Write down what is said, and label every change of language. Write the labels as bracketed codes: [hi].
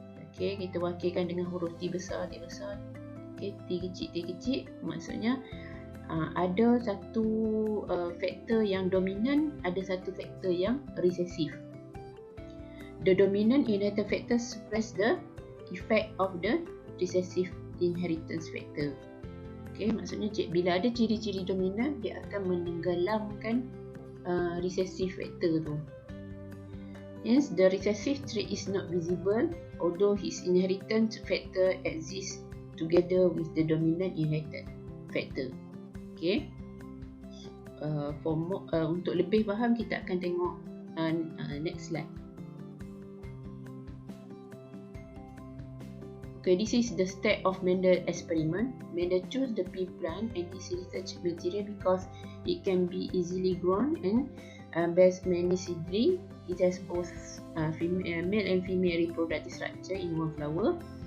[ms] Okay, kita wakilkan dengan huruf T besar, T besar. Okay, T kecil, T kecil. Maksudnya ada satu faktor yang dominan, ada satu faktor yang recessive. [en] The dominant inherited factor suppress the effect of the recessive inheritance factor. [ms] Okay, maksudnya bila ada ciri-ciri dominan, dia akan menenggelamkan recessive factor tu. [en] Hence, the recessive trait is not visible, although his inheritance factor exists together with the dominant inherited factor. Okay. [ms] Untuk lebih faham, kita akan tengok [en] next slide. Okay, this is the step of Mendel experiment. Mendel chose the pea plant and his research material because it can be easily grown and bears many seedling. It has both male and female reproductive structure in one flower.